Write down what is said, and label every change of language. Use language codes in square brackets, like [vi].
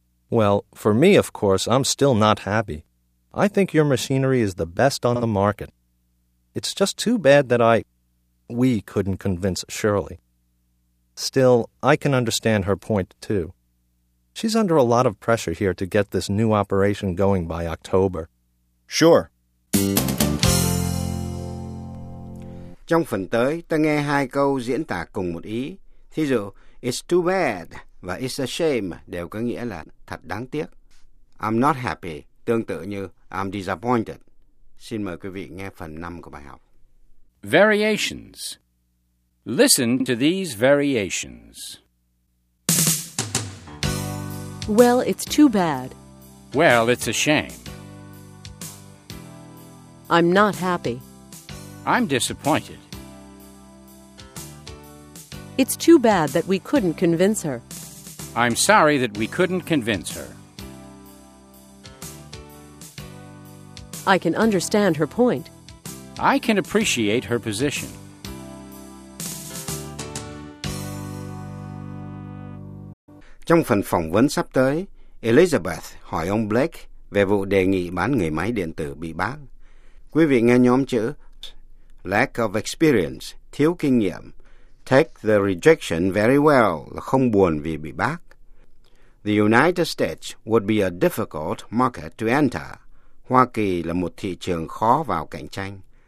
[en] Well, for me, of course, I'm still not happy. I think your machinery is the best on the market. It's just too bad that we couldn't convince Shirley. Still, I can understand her point, too. She's under a lot of pressure here to get this new operation going by October. Sure. [vi] Trong phần tới, ta nghe hai câu diễn tả cùng một ý. Thí dụ, [en] it's too bad [vi] và [en] it's a shame [vi] đều có nghĩa là thật đáng tiếc. [en] I'm not happy, [vi] tương tự như [en] I'm disappointed. [vi] Xin mời quý vị nghe phần 5 của bài học. [en] Variations. Listen to these variations. Well, it's too bad. Well, it's a shame. I'm not happy. I'm disappointed. It's too bad that we couldn't convince her. I'm sorry that we couldn't convince her. I can understand her point. I can appreciate her position. [vi] Trong phần phỏng vấn sắp tới, Elizabeth hỏi ông Blake về vụ đề nghị bán người máy điện tử bị bác. Quý vị nghe nhóm chữ [en] lack of experience, [vi] thiếu kinh nghiệm. [en] Take the rejection very well, [vi] là không buồn vì bị bác. [en] The United States would be a difficult market to enter. [vi] Hoa Kỳ là một thị trường khó vào cạnh tranh.